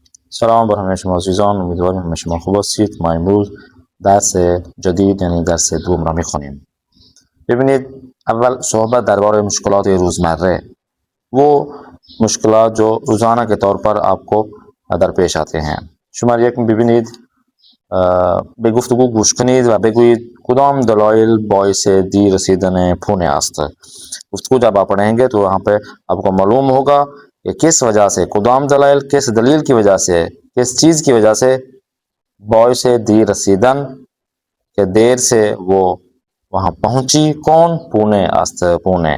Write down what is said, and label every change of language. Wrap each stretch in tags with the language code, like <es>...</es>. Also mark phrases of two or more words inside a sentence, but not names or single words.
<fa>سلام بر همه شما عزیزان، امیدواریم همه شما خوب باشید. ما امروز درس جدید یعنی درس دوم را میخوانیم. ببینید، اول صحبت درباره مشکلات روزمره،</fa> <ur>وہ مشکلات جو روزانہ کے طور پر آپ کو درپیش آتے ہیں.</ur> <fa>شماره یک ببینید، به گفتگو گوش کنید و بگویید کدام دلایل باعث دیر رسیدن پونے است.</fa> <ur>گفتگو جب آپ پڑھیں گے تو وہاں پہ آپ کو معلوم ہوگا کہ کس وجہ سے،</ur> <fa>کدام دلائل</fa> <ur>کس دلیل کی وجہ سے، کس چیز کی وجہ سے</ur> <fa>باعث دیر رسیدن</fa> <ur>کہ دیر سے وہ وہاں پہنچی. کون؟ پونے است، پونے.</ur>